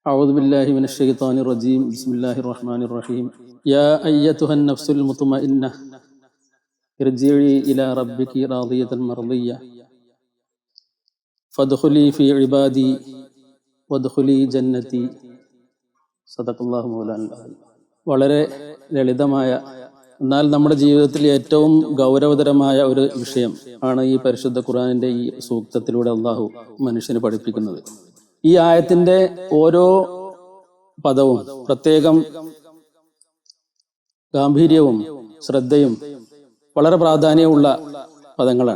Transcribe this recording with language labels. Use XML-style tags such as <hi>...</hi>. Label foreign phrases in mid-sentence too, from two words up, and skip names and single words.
<ar>أعوذ بالله من الشيطان الرجيم بسم الله الرحمن الرحيم يا أيتها النفس المطمئنة ارجعي إلى ربك راضية مرضية فادخلي في عبادي وادخلي جنتي صدق الله مولانا.</ar> <ml>വളരെ ലളിതമായ എന്നാൽ നമ്മുടെ ജീവിതത്തിൽ ഏറ്റവും ഗൗരവതരമായ ഒരു വിഷയം ആണ് ഈ പരിശുദ്ധ ഖുർആനിന്റെ ഈ സൂക്തത്തിലൂടെ അള്ളാഹു മനുഷ്യനെ പഠിപ്പിക്കുന്നത്. ഈ ആയത്തിന്റെ ഓരോ പദവും പ്രത്യേകം ഗാംഭീര്യവും ശ്രദ്ധയും വളരെ പ്രാധാന്യമുള്ള പദങ്ങളാണ്.</ml>